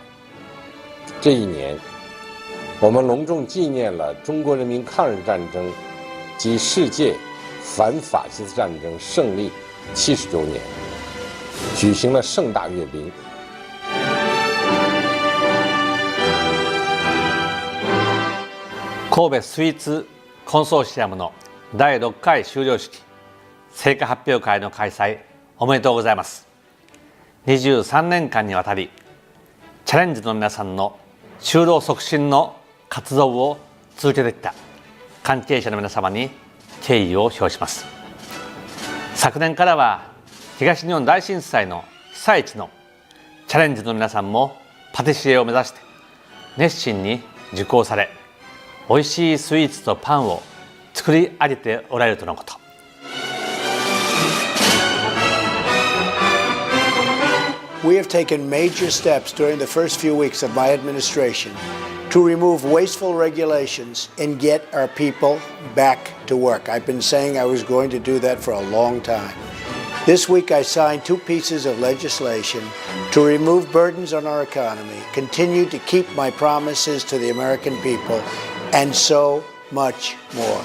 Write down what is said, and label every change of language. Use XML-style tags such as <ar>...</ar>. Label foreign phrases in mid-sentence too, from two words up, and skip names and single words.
<zh>这一年，我们隆重纪念了中国人民抗日战争及世界反法西斯战争胜利70周年，举行了盛大阅兵。</zh> <ja>神戸スイーツコンソーシアムの第6回修了式成果発表会の開催おめでとうございます。23年間にわたりチャレンジの皆さんの就労促進の活動を続けてきた関係者の皆様に敬意を表します。昨年からは東日本大震災の被災地のチャレンジの皆さんもパティシエを目指して熱心に受講され、おいしいスイーツとパンを作り上げておられるとのこと。</ja> <en>We have taken major steps during the first few weeks of my administration to remove wasteful regulations and get our people back to work. I've been saying I was going to do that for a long time. This week I signed 2 pieces of legislation to remove burdens on our economy, continue to keep my promises to the American people, and so much more.</en>